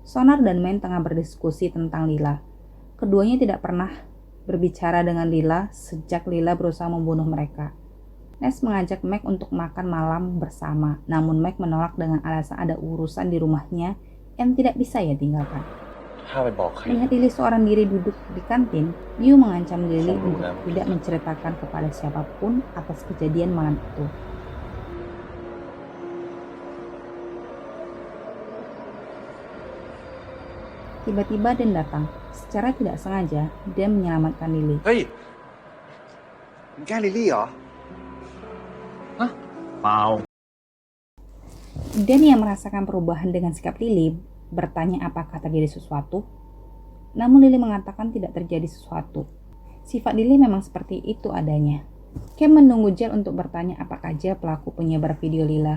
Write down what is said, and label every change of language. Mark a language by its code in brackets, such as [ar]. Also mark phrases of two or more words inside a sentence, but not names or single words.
[id] Sonar dan Men tengah berdiskusi tentang Lila. Keduanya tidak pernah berbicara dengan Lila sejak Lila berusaha membunuh mereka. Ness mengajak Meg untuk makan malam bersama, namun Meg menolak dengan alasan ada urusan di rumahnya yang tidak bisa ia tinggalkan. [th] ถ้าไปบอกใคร [id] Melihat Lily seorang diri duduk di kantin, Biu mengancam Lily untuk tidak menceritakan kepada siapapun atas kejadian malam itu. Tiba-tiba Dan datang. Secara tidak sengaja, Dan menyelamatkan Lily. [th] เฮ้ยมึงแกล้งลิลลี่เหรอ ฮะ เปล่า [id] Dan yang merasakan perubahan dengan sikap Lily bertanya apakah terjadi sesuatu. Namun Lily mengatakan tidak terjadi sesuatu. Sifat Lily memang seperti itu adanya. Cam menunggu Jill untuk bertanya apakah Jill pelaku penyebar video Lila.